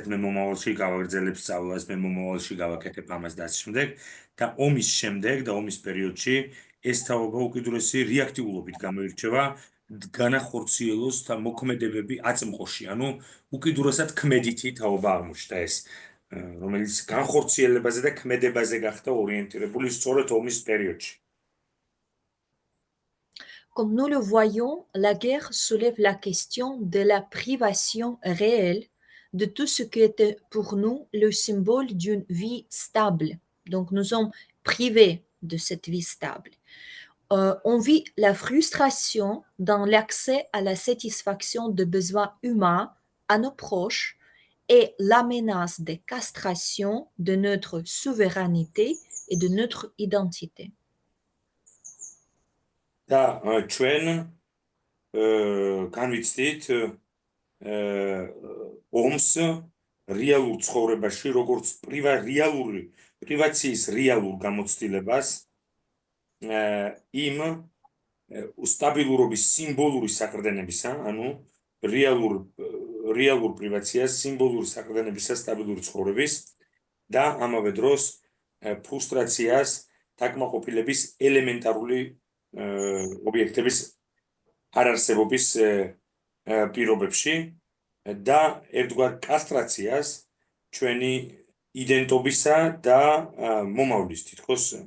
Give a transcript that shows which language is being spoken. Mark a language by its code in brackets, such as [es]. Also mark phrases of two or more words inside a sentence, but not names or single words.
[ka] მე მომავალში გავაგრძელებ სწავლას, მე მომავალში გავაკეთებ ამას და ასე შემდეგ და ომის შემდეგ და ომის პერიოდში ეს თაობა უკიდურესი რეაქტიულობით გამოირჩევა, განახორციელოს და მოქმედებები აწმყოში, ანუ უკიდურესად ქმედითი თაობა აღმოჩნდა ეს, რომელიც განხორციელებაზე და ქმედებაზე გახდა ორიენტირებული სწორედ ომის პერიოდში. [fr] Comme nous le voyons, la guerre soulève la question de la privation réelle de tout ce qui était pour nous le symbole d'une vie stable. Donc nous sommes privés de cette vie stable. On vit la frustration dans l'accès à la satisfaction de besoins humains à nos proches et la menace des castrations de notre souveraineté et de notre identité. [ka] და ჩვენ განვიცდით ომს რეალურ ცხოვრებაში, როგორც რეალური პრივაციის რეალურ გამოცდილებას, იმ სტაბილურობის სიმბოლური საყრდენებისა, ანუ რეალურ პრივაციას, სიმბოლური საყრდენებისა სტაბილური ცხოვრების და ამავე დროს ფრუსტრაციას დაკმაყოფილების ელემენტარული ობიექტების არარსებობის პირობებში და ერთგვარ კასტრაციას ჩვენი იდენტობისა და მომავლის თითქოს.